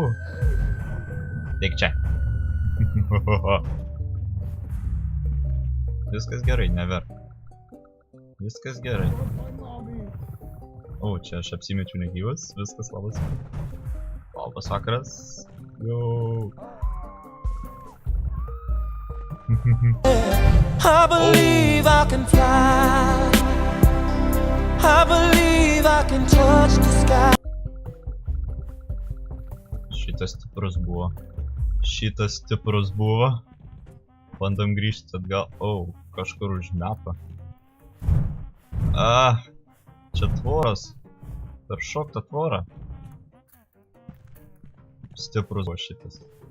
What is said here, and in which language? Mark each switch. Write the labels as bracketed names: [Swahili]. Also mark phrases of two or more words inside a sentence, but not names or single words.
[Lithuanian] Tik čia. Viskas gerai, neverk. Viskas gerai. Čia aš apsimečiau negyvas, viskas labas. Labas vakaras. [English] I believe I can fly. I believe I can touch the sky. [Lithuanian] Šitas stiprus buvo. Bandom grįžti atgal. Kažkur užmepa. Čia tvoras. Per šoktą tvorą. Stiprus buvo šitas.